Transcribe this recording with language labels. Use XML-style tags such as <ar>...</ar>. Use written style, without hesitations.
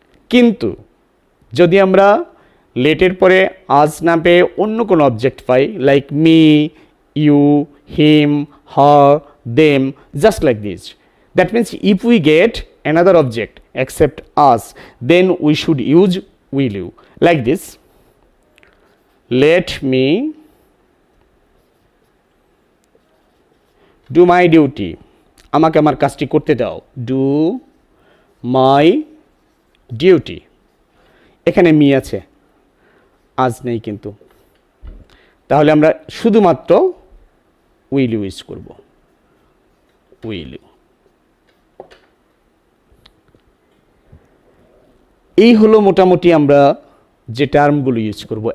<bn>কিন্তু যদি আমরা লেটের পরে আজ না পেয়ে অন্য কোনো object pi,</bn> <en>Like me, you, him, her, them, just like this, that means if we get another object except us, then we should use will you, like this. Let me do my duty,</en> <bn>আমাকে আমার কাজটি করতে দাও,</bn> <en>do my duty।</en> <bn>এখানে me আছে, আজ নেই কিন্তু, তাহলে আমরা শুধুমাত্র উইল ইউ ইউজ করব, উইল ইউ। এই হলো মোটামুটি আমরা যে টার্মগুলো ইউজ করব।</bn>